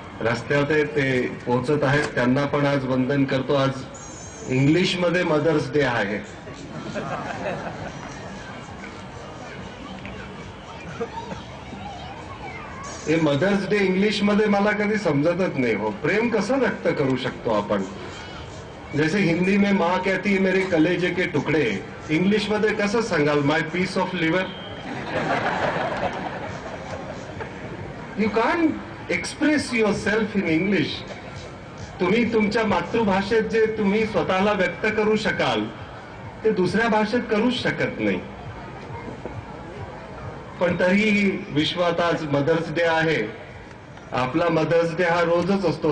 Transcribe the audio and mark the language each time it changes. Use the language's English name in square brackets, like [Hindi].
[Marathi] रस्त्यात ते पोहोचत आहेत, त्यांना पण आज वंदन करतो। आज इंग्लिश मध्ये मदर्स डे आहे। हे मदर्स डे इंग्लिश मध्ये मला कधी समजतच नाही हो। प्रेम कसं व्यक्त करू शकतो आपण? [Hindi] जैसे हिंदी में माँ कहती है मेरे कलेजे के टुकड़े, [Marathi] इंग्लिश मध्ये कसं सांगाल [English] My piece of liver? You can express yourself in English. [Marathi] तुम्ही तुमच्या मातृभाषेत जे तुम्ही स्वतःला व्यक्त करू शकाल ते दुसऱ्या भाषेत करूच शकत नाही. पण तरीही विश्वात आज मदर्स डे आहे. आपला मदर्स डे हा रोजच असतो.